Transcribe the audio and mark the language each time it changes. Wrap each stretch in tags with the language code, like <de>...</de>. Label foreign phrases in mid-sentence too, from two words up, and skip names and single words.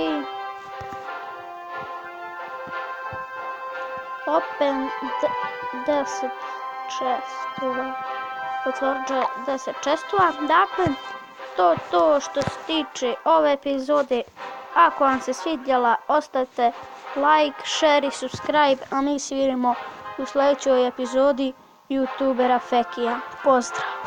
<hr>Open 10 chestova. Potvrđuje 10 chestova. Dakle, to što se tiče ove epizode. Ako vam se svidjela, ostavite</hr> <en>like, share</en> <hr>i subscribe. A mi se vidimo u sljedećoj epizodi YouTubera Fekija. Pozdrav!</hr>